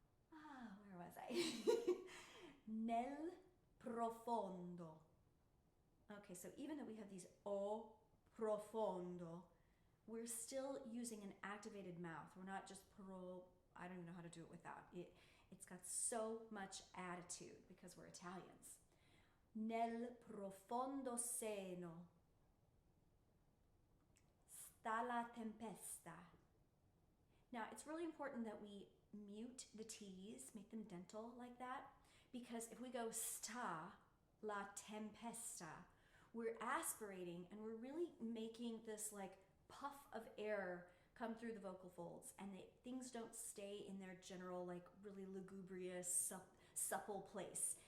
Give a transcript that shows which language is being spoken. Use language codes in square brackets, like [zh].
[en] Where was I? [it] Nel profondo. [en] Okay, so even though we have these o profondo, we're still using an activated mouth. We're not just I don't even know how to do it without it. It's got so much attitude because we're Italians. [it] Nel profondo seno sta la tempesta. [en] Now, it's really important that we mute the T's, make them dental like that, because if we go [it] sta la tempesta, [en] we're aspirating and we're really making this like puff of air come through the vocal folds, and things don't stay in their general like really lugubrious supple place.